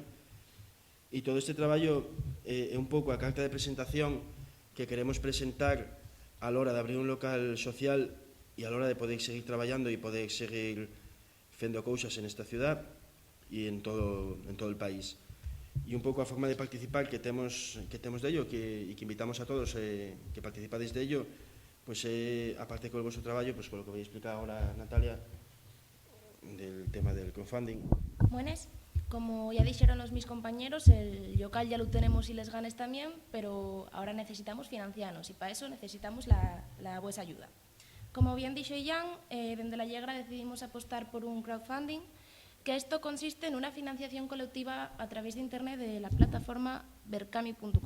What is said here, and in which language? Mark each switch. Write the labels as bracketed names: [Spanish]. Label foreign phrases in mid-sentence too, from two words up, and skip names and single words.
[Galician] E todo este traballo é un pouco a carta de presentación que queremos presentar a l'hora de abrir un local social e a l'hora de poder seguir traballando e poder seguir fendo cousas [Spanish] en esta ciudad [Galician] e [Spanish] en todo el país. [Galician] E un pouco a forma de participar que temos dello e que invitamos a todos que participades dello, pois aparte con o vosso traballo, pois con o que vai explicar agora Natalia [Spanish] del tema del crowdfunding. Buenas. Como ya dijeron mis compañeros, el local ya lo tenemos y les ganes también, pero ahora necesitamos financiarnos y para eso necesitamos la vuestra ayuda. Como bien dicho Ian, desde la Llegra decidimos apostar por un crowdfunding, que esto consiste en una financiación colectiva a través de internet de la plataforma berkami.com.